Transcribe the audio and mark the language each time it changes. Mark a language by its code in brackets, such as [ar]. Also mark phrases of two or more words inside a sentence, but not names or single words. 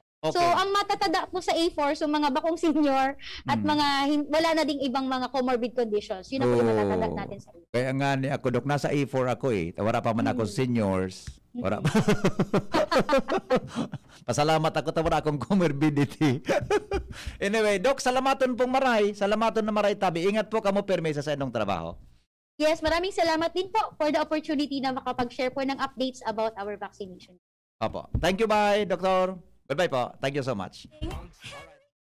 [bik] So, ang matatada po sa A4, so mga bakong senior at mga wala na ding ibang mga [en] comorbid conditions. [tl] Yun na po yung matatada natin sa A4. [bik] Kaya nga ni ako, Dok, nasa A4 ako Wala pa man ako seniors. Wala pa. [tl] Pasalamat ako, wala akong comorbidity. [bik] Anyway, Dok, salamaton pong maray. Salamaton na maray tabi. Ingat po kamo permesa sa inyong trabaho. [tl] Yes, maraming salamat din po [en] for the opportunity [tl] na makapag-share po ng [en] updates about our vaccination. Opo. Thank you, bye, Doctor. Bye-bye po. Thank you so much.